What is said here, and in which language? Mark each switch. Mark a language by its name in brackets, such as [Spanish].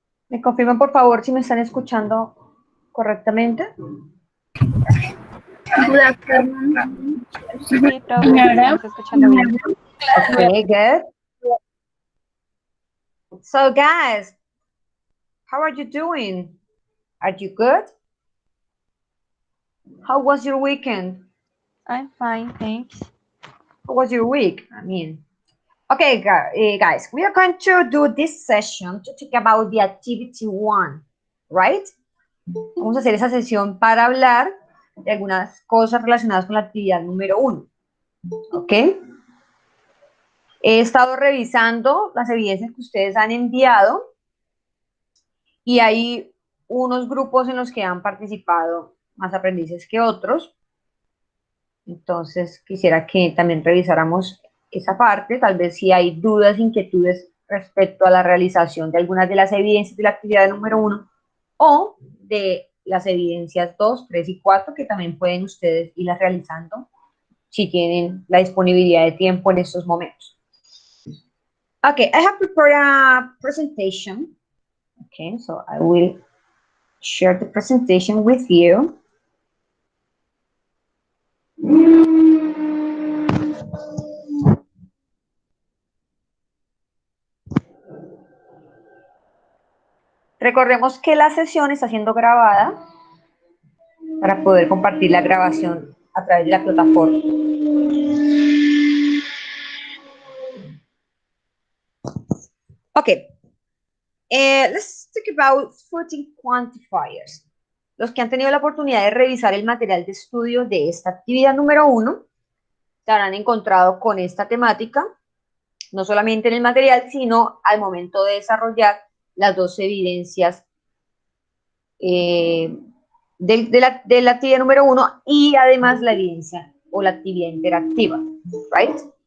[Spanish] ¿Me confirman, por favor, si me están escuchando correctamente? [English] Good afternoon. [Spanish] Sí, profe, me están escuchando bien. [English] Okay, good. So, guys, how are you doing? Are you good? How was your weekend? I'm fine, thanks. How was your week? Okay, guys, we are going to do this session to talk about the activity 1, right? [Spanish] Vamos a hacer esa sesión para hablar de algunas cosas relacionadas con la actividad número 1, ¿ok? He estado revisando las evidencias que ustedes han enviado y hay unos grupos en los que han participado más aprendices que otros. Entonces, quisiera que también revisáramos esa parte, tal vez si hay dudas, inquietudes respecto a la realización de algunas de las evidencias de la actividad número 1 o de las evidencias 2, 3 y 4, que también pueden ustedes irlas realizando si tienen la disponibilidad de tiempo en estos momentos. [English] Okay, I have prepared a presentation. Okay, so I will share the presentation with you. [Spanish] Recordemos que la sesión está siendo grabada para poder compartir la grabación a través de la plataforma. [English] Okay, let's talk about footing quantifiers. [Spanish] Los que han tenido la oportunidad de revisar el material de estudio de esta actividad número 1 se habrán encontrado con esta temática, no solamente en el material, sino al momento de desarrollar las dos evidencias de la actividad número 1 y además la evidencia o la actividad interactiva, [English] right?